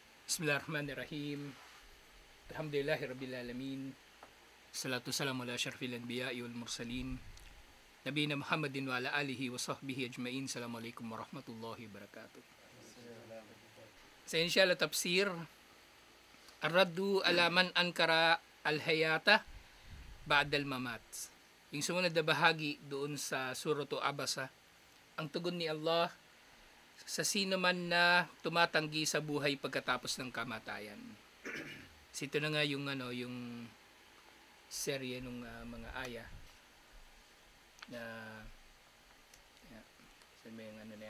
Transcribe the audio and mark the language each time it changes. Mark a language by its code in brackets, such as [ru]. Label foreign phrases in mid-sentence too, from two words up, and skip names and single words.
[ar] بسم الله الرحمن الرحيم. الحمد لله رب العالمين. الصلاة السلام على أشرف الأنبياء والمرسلين. نبينا محمد وعلى آله وصحبه أجمعين. السلام عليكم ورحمة الله وبركاته. [tl] Sa insyaallah tafsir, [ar] الرد على من أنكر الحياة بعد الممات. [tl] Yung sumunod na bahagi doon sa suratu Abasa, ang tugon ni Allah sa sino man na tumatanggi sa buhay pagkatapos ng kamatayan. Ito na nga yung yung serye ng mga aya na saan ba yung na yan?